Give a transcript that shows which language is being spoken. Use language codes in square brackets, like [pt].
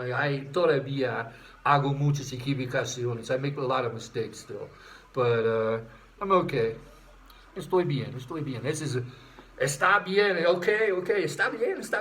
[es] I todavía hago muchas equivocaciones. [en] I make a lot of mistakes still, but I'm okay. [es] Estoy bien. Está bien, okay, está bien.